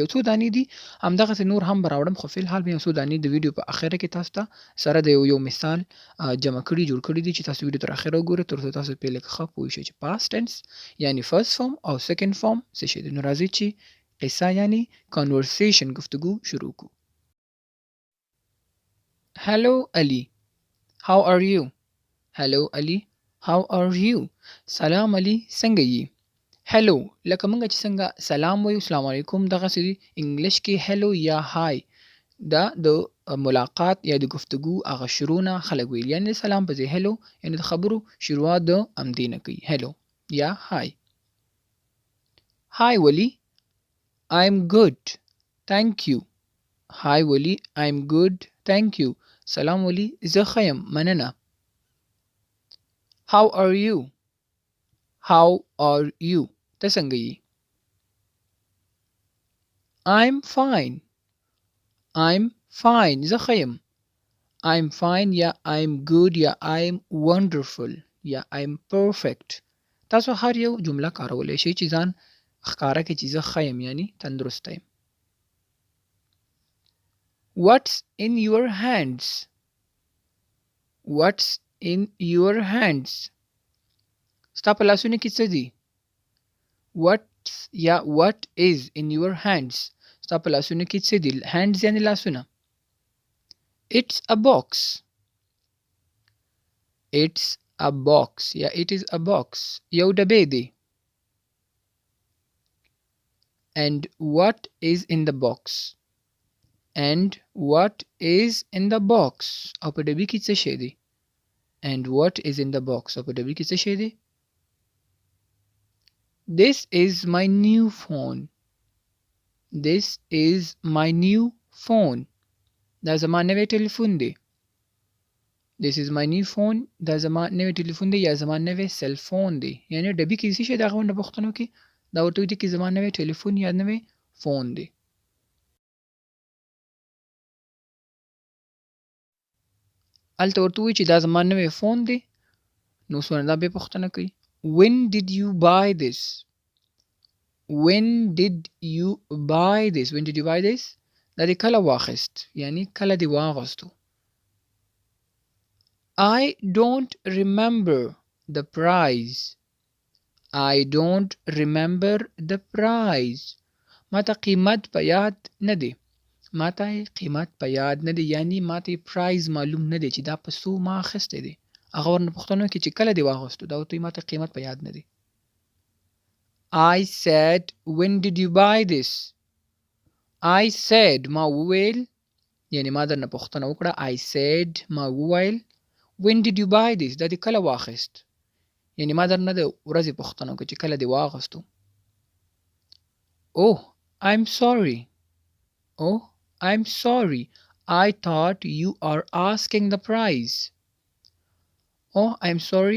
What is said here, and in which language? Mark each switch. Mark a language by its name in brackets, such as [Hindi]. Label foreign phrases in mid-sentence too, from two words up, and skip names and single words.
[Pashto] یو څو دانې دي همدغسې نور هم به راوړم، خو فی الحال به یو څو دانې د ویډیو په اخره کې تاسو ته سره د یو مثال جمع کړي جوړ کړي دي چې تاسو ویډیو تر اخره وګورئ تر څو تاسو پرې لږ ښه پوه شئ چې [English] past tense [Pashto] یعنی [English] first form [Pashto] او [English] second form [Pashto] څه شی دی. نو راځئ چې قصه یعنی کانورسیشن گفتگو شروع کړو. [English] Hello Ali, how are you? Hello Ali, how are you? [Pashto] سلام علي، څنګه یې؟ هلو لکه موږ چې څنګه سلام وایو [Arabic] السلام علیکم، [Pashto] دغسې انګلش کې هلو یا هاي دا د ملاقات یا د گفتگو هغه شروع نه خلک ویل، یعنی د سلام په ځای هلو یعنی د خبرو شروعات د همدې نه کوي، هلو یا هاي. هاي ولی، [English] I'm good, thank you. هاي ولی، I'm good, thank you. [Pashto] سلام ولی، زه ښه یم، مننه. [English] How are you? How are you? [Pashto] ته څنګه یې؟ [English] I'm fine. I'm fine. [Pashto] زه ښه یم. [English] I'm fine یا I'm good یا I'm wonderful یا I'm perfect. [Pashto] تاسو هر یو جمله کارولی شئ چې ځان ښکاره کړئ چې زه ښه یم یعنی تندرسته یم. [English] What's in your hands? What's in your hands? [Pashto] ستا په لاسونو کې څه دي؟ [English] What's یا what is in your hands؟ [Pashto] ستا په لاسونو کې څه دي؟ hands یعنی لاسونه. [English] It's a box. It's a box یا it is a box. [Pashto] یو ډبې دی. [English] And what is in the box? And what is in the box? [Pashto] او په ډبې کې څه شی دی؟ [English] And what is in the box؟ [Pashto] او په ډبې کې څه شی دی؟ [English] This is my new phone. This is my new phone. [Pashto] دا زما نوی ټلیفون دی. [English] This is my new phone. [Pashto] دا زما نوی ټلیفون دی یا زما نوی [English] cell phone [Pashto] دی. یعنی ډبې کې څه شی د هغه غونډه پوښتنو کې دا ورته وایي چې زما نوی ټلیفون یا نوی فون دی. هلته ورته وایي چې دا زما نوی فون دی، نو څونه دا بیا پوښتنه کوي. [English] When did you buy this? When did you buy this? When did you buy this? [Pashto] دا دې کله واخیست یعنی کله دې واغوستو. [English] I don't remember the price. I don't remember the price. [Pashto] ما ته قیمت په یاد نه دی. ما ته قیمت په یاد نه دی یعنی ما ته پرایز معلوم نه دی چې دا په څو ما اخیستی دی. هغه ورنه پوښتنه وکړي چې کله دې واغوستو، دا ورته وایي ما ته قیمت په یاد نه دی. [English] I said when did you buy this? I said [Pashto] ما وویل یعنی ما درنه پوښتنه وکړه. [English] I said [Pashto] ما وویل [English] when did you buy this؟ [Pashto] دا دې کله واخیست یعنی ما درنه د ورځې پوښتنه وکړه چې کله دې واغوستو. [English] Oh I'm sorry. Oh I'm sorry. I thought you are asking the price. Oh I'm sorry.